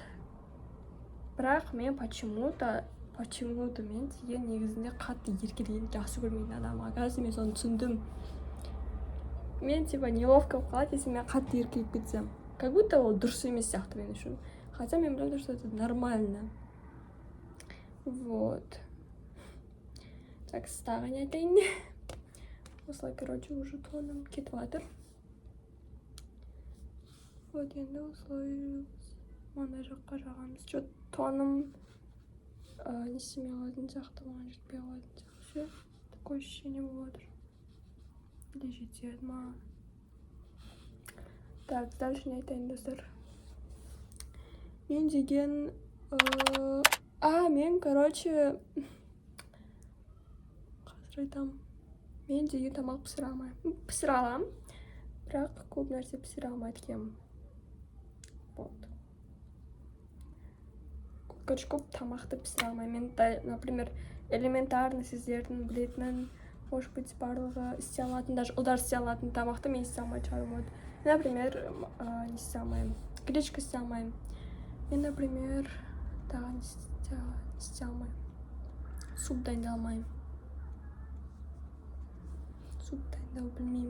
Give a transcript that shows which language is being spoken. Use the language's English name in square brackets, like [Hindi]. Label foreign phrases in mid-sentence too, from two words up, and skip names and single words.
[Kazakh] Бірақ мен почему-то мен деген негізінде қатты еркелегенді жақсы көрмейтін адам. Қазір мен соны түсіндім. Мен [Russian] типа неловко [Kazakh] қалады, если мен қатты еркелеп кетсем. [Russian] Как будто [Kazakh] ол дұрыс емес сияқты мен үшін. Хотя мен білемін, [Russian] что это нормально. Вот. [Kazakh] Так, тағы не айтайын. Осылай, [Russian] короче, уже [Kazakh] тоным кетіп жатыр. Вот, енді осылай маңдай жаққа жағамыз. Что тоным не істемей қалатын сияқты, маған жетпей қалатын сияқты. [Russian] Такое ощущение [Kazakh] болады. Или жетеді ма? [Russian] Так, дальше [Kazakh] не айтайын, достар. Мен деген мен, короче, қазір айтам. Мен деген тамақ пісіре алмаймын. Пісіре алам, бірақ көп нәрсе пісіре алмайды екенмін. Вот. Короче, көп тамақты пісіре алмаймын. Мен, [Russian] например, элементарный [Kazakh] сіздердің білетінін, [Russian] может быть, [Kazakh] барлығы істей алатын, даже ұлдар істей алатын тамақты мен істей алмай шығармын. Например, не істей алмаймын. Гречка істей алмаймын. Мен, например, тағы істей алмаймын. Суп дайындай алмаймын. Суп дайындау білмеймін.